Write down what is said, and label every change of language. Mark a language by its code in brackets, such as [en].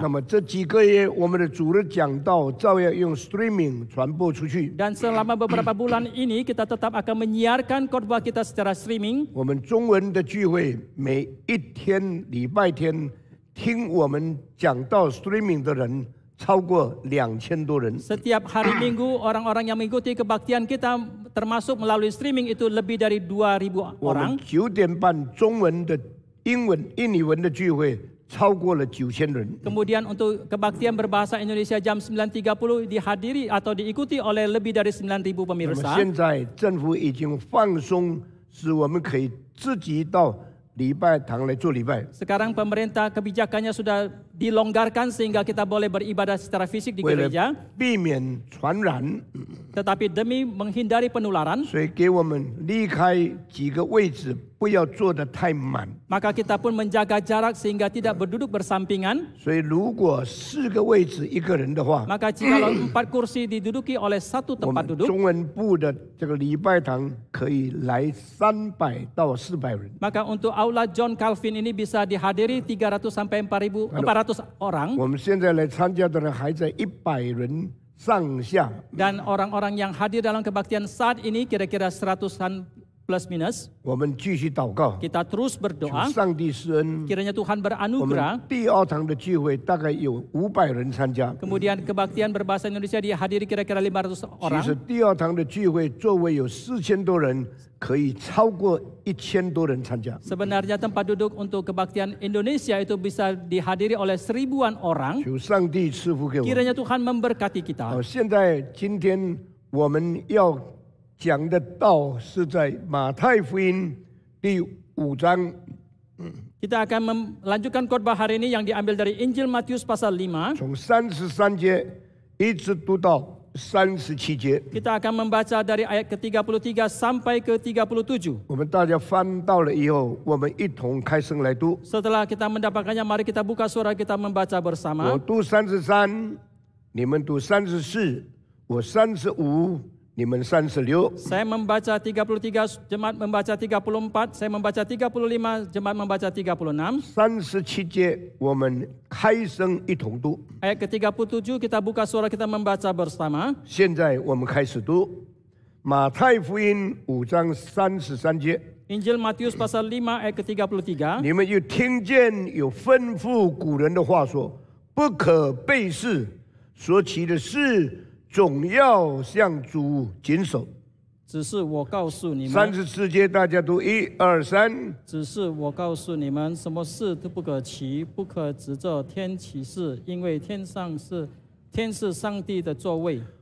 [zh] 那么这几个月，我们的主日讲道照样用 streaming 传播出去。 [id] Dan selama beberapa bulan ini kita tetap akan menyiarkan khotbah kita secara streaming. [zh] 我们中文的聚会，每一天礼拜天听我们讲道 streaming 的人超过2000多人。 [id] Setiap hari Minggu orang-orang yang mengikuti kebaktian kita termasuk melalui streaming itu lebih dari 2000 [zh] 我们 [id] orang. [zh] 9点半中文的英语文的聚会超过了9000人。 [id] Kemudian untuk kebaktian berbahasa Indonesia jam 9.30 dihadiri atau diikuti oleh lebih dari 9.000 [zh] 那么 [id] pemirsa. [zh] 现在政府已经放松，使我们可以自己到礼拜堂来做礼拜。 [id] Sekarang pemerintah kebijakannya sudah dilonggarkan sehingga kita boleh beribadah secara fisik di [zh] 为了 [id] gereja. [zh] 避免传染， [id] Tetapi demi menghindari penularan, [zh] 所以给我们离开几个位置，不要坐得太满。 [id] maka kita pun menjaga jarak sehingga tidak berduduk bersampingan. [zh] 所以如果4个位置一个人的话， [id] Maka jikalau 4 kursi diduduki oleh satu [zh] 我 [id] tempat [zh] 们 [id] duduk, [zh] 中文部的这个礼拜堂可以来300到400人。 [id] maka untuk aula John Calvin ini bisa dihadiri 300 sampai 400 orang. [zh] 我们现在来参加的人还在100人上下。 [id] Dan orang-orang yang hadir dalam kebaktian saat ini kira-kira 100-an plus minus. [zh] 我们继续祷告， [id] Kita terus [zh] 求 [id] berdoa, [zh] 上帝施恩。 [id] kiranya Tuhan [zh] 我 [id] beranugerah. [zh] 们第2堂的聚会大概有500人参加。 [id] Kemudian kebaktian berbahasa Indonesia dihadiri kira-kira 500 [zh] 其 [id] orang. [zh] 实第2堂的聚会座位有4000多人，可以超过1000多人参加。 [id] Sebenarnya tempat duduk untuk kebaktian Indonesia itu bisa dihadiri oleh 1000-an orang. [zh] 求上帝赐福给我们。 [id] Kiranya Tuhan memberkati kita. [zh] 好，现在今天我们要讲的道是在马太福音第5章。 [id] Kita akan melanjutkan khotbah hari ini yang diambil dari Injil Matius pasal 5. [zh] 从33节一直读到37节， [id] Kita akan membaca dari ayat ke-33 sampai ke-37. [zh] 我们大家翻到了以后，我们一同开声来读。 [id] Setelah kita mendapatkannya, mari kita buka suara kita membaca [zh] 我 [id] bersama. [zh] 读33，你们读34，我35，你们36。 [id] Saya membaca 33, jemaat membaca 34, saya membaca 35, jemaat membaca 36. [zh] 37节我们开声一同读。 [id] Ayat ke-37 kita buka suara kita membaca bersama. [zh] 现在我们开始读马太福音5章33节。 [id] Injil Matius pasal 5 ayat ke-33. [zh] 你们又听见有吩咐古人的话说，不可背誓，所起的事总要向主谨守。只是我告诉你们， 34节大家读1、2、3。只是我告诉你们，什么事都不可起，不可指着天起誓，因为天是上帝的座位。